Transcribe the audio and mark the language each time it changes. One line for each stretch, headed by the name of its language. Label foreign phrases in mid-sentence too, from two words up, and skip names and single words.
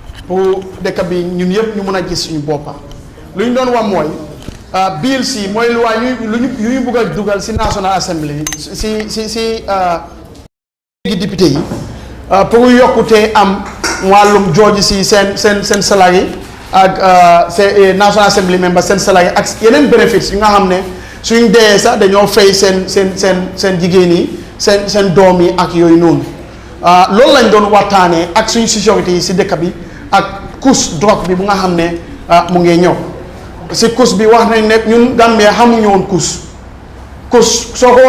Wolof: pour dëkk bi ñun yëpp ñu mën a gis suñu boppa lu ñu doon wax mooy bill si mooy loi yu ñu bugg a dugal si National Assembly si député yi pour yokkute am wàllum jooju si seen salary ak
English: National Assembly member
Wolof: seen salary ak yeneen bénéfices yu nga xam ne suñ dee sax dañoo fay seen jigéen yi seen doom yi ak yooyu noonu loolu lañ doon waxtaanee ak suñu sécurité yi si dëkk bi ak course drogue bi bu nga xam ne mu ngi ñëw si course bi wax nañ ne ñun Gambia xamuñu woon course soo ko